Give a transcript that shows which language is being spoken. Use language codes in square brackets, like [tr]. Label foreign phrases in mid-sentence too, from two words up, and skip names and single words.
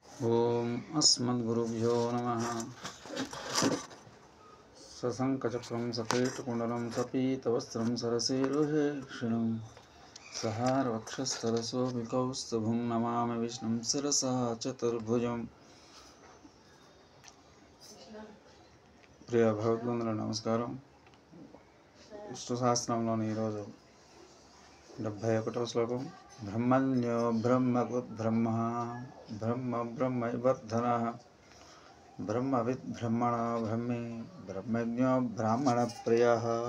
[sa] ओम अस्मद्गुरुभ्यो नमः। सशंखचक्रं सकेतकुण्डलं सपीतवस्त्रं सरसीरुहेक्षिणं सहारवक्षस्थलशोभिकौस्तुभं नमामि विष्णुं शिरसा चतुर्भुजम्। [te] ప్రియ భగవద్బంధువులకు నమస్కారం. విష్ణు సహస్రంలోని ఈరోజు 71వ శ్లోకం. [sa] బ్రహ్మణ్యో బ్రహ్మగుద్బ్రహ్మ బ్రహ్మ బ్రహ్మైవర్ధనః బ్రహ్మవిద్ బ్రహ్మణ బ్రహ్మే బ్రహ్మజ్ఞో బ్రాహ్మణ ప్రియః.